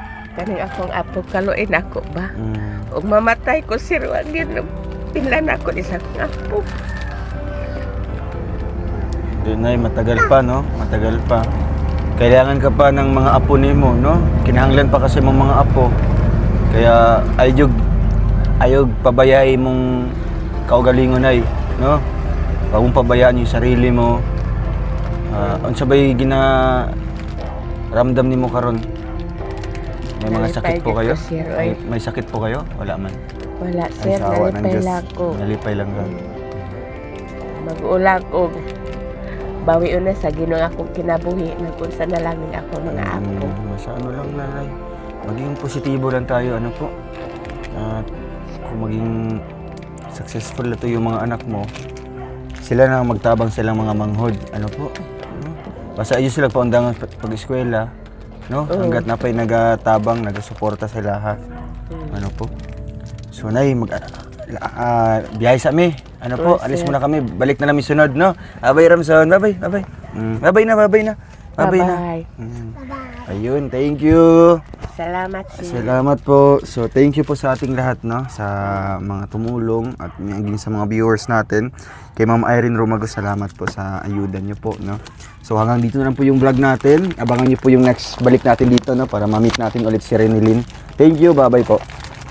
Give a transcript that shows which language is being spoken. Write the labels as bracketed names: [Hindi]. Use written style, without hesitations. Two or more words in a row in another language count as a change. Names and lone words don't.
[Cebuano] Kaning akong apo kaluin ako ba? Mm. Ug mamatay ko sir, wag yun pinlan ako ni sa akong apo. [Filipino] Di, Nay, matagal pa, no? Matagal pa. Kailangan ka pa ng mga apo nimo, no? [Cebuano] Kinahanglan pa kasi mong mga apo. Kaya ayog pabayai mong kaugalingon ay, no? [Filipino] Huwag mong pabayaan yung sarili mo. [Cebuano] Unsa ba'y ramdam nimo karon? [Filipino] May mga [Cebuano] Nalipay [Filipino] sakit po [Cebuano] gid [Filipino] kayo? [Cebuano] ko, sir, oy. [Filipino] May sakit po kayo? Wala man. [Cebuano] Wala Ay, sir, [Filipino] sa awa ng [Cebuano] nalipay [Filipino] Diyos. [Cebuano] lang ko. Nalipay lang ka. Mag-ulag og bawi una sa Ginoo akong kinabuhi nagkunsa na lang ako mga apo. [Filipino] Basta ano lang, nanay. Maging positibo lang tayo, ano po. At kung maging successful na to yung mga anak mo, [Cebuano] sila na magtabang silang mga manghod. [Filipino] Ano po? Ano? [Cebuano] Basta ayos sila paundangan pag-eskwela. No? Hanggat na pa'y nagatabang, nagasuporta sila ha. [Filipino] Ano po? So, Nay, biyahe sa mi. Ano po? Oh, Alis sir. muna kami. Balik na namin sunod, no? Abay, [English] Ramson. Bye-bye. Bye-bye. Bye-bye na. Bye-bye na. Bye-bye na. Bye-bye. [Filipino] Ayun, [English] thank you. [Filipino] Salamat sir. Salamat po. So, [English] thank you [Filipino] po sa ating lahat, no? Sa mga tumulong at maging sa mga viewers natin. Kay Ma'am Irene Romago, salamat po sa ayuda niyo po, no? So, hanggang dito na lang po yung vlog natin. Abangan niyo po yung next balik natin dito, no? Para ma-meet natin ulit si Renilyn. [English] Thank you. Bye-bye po.